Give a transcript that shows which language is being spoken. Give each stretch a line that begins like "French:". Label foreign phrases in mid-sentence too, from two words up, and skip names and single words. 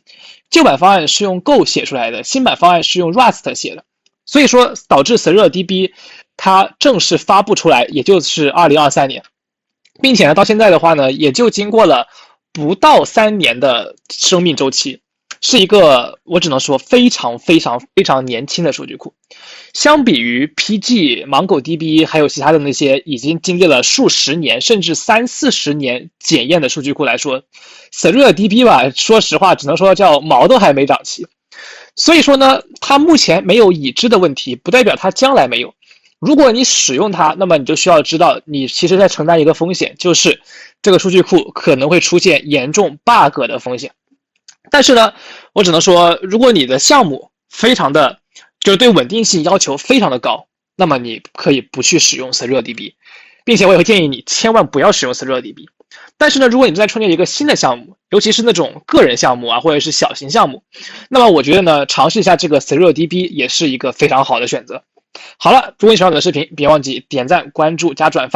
Chinese: 舊版方案是用 Go 寫出來的，新版方案是用 Rust 寫的，所以說導致 SecureDB 它正式發布出來，也就是2023年，並且呢，到現在的話呢，也就經過了不到3年的生命週期。是一個我只能說非常年輕的數據庫，相比於 PG、MongoDB 還有其他的那些已經經歷了數十年甚至30-40年檢驗的數據庫來說， SecureDB 吧，說實話只能說叫毛都還沒長齊。所以說呢，它目前沒有已知的問題，不代表它將來沒有。如果你使用它，那麼你就需要知道，你其實在承擔一個風險，就是這個數據庫可能會出現嚴重 bug 的風險。但是呢，我只能說，如果你的項目非常的就是對穩定性要求非常的高，那麼你可以不去使用 SecureDB， 並且我也会建議你千萬不要使用 SecureDB。但是呢，如果你正在創建一個新的項目，尤其是那種個人項目啊，或者是小型項目，那麼我覺得呢，嘗試一下這個 SecureDB 也是一個非常好的選擇。好了，如果你喜歡我的視頻，別忘記點讚、關注加轉發。